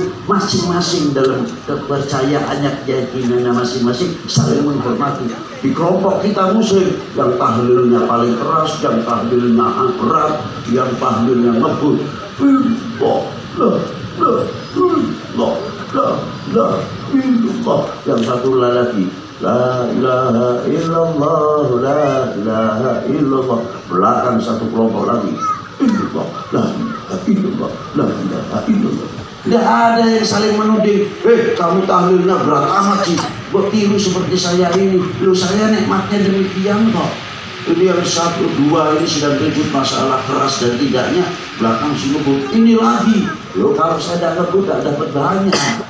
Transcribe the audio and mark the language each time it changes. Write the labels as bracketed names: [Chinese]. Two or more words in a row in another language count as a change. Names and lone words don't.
[Indonesian] Masing-masing dalam kepercayaannya, keyakinannya masing-masing saling menghormati. Di kelompok kita muslim, yang tahlilnya paling keras, yang tahlilnya berat, yang tahlilnya ngebut. satu lagi, [Arabic] لا إله إلا الله، لا إله إلا الله. [Indonesian] Belakang satu kelompok lagi, [Arabic] إلا الله، لا إله إلا الله، لا إله إلا الله. [Indonesian] Tidak ada yang saling menuding. Kamu tahlilnya berat amat sih, buat tiru seperti saya ini. Lu saya nikmatnya demikian kok. Ini yang satu dua ini sedang ribut masalah keras dan tidaknya, belakang si ngebut ini lagi. Loh, kalau saya tidak ngebut tidak dapat banyak.